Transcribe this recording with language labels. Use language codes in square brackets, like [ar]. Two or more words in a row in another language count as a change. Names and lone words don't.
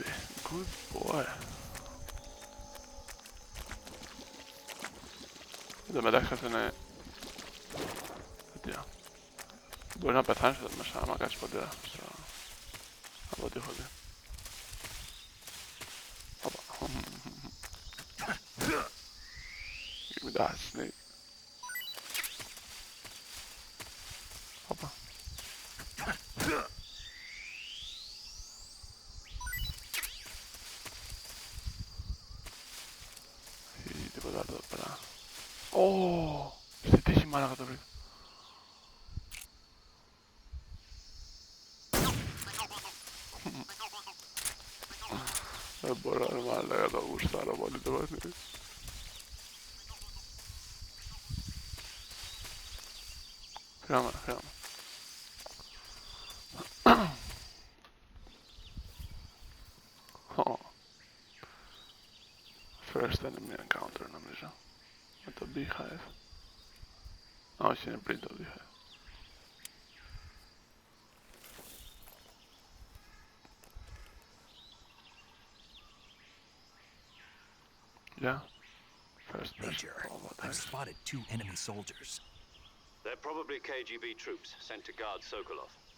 [en] Good boy. [el] Εν τω μεταξύ αυτό είναι... τέτοια. Μπορεί να πεθάνεις εδώ μέσα άμα κάτσεις ποντέρα στο... από ό,τι έχω δει. Όπα. [en] Give me that snake. [el] Όπα. Ή τίποτα άλλο εδώ πέρα. Ω, στη τύχη μάλακα το βρήκα. Δεν μπορώ ρε μάλακα, το γουστάρω πολύ το παιχνίδι. Φύγαμε. [en] First enemy encounter νομίζω. [el] Με το Beehive. Όχι, είναι πριν το Beehive. [en] Yeah. First person. Major, Oh, what the I've heck? spotted 2 enemy soldiers. They're probably KGB troops sent to guard Sokolov.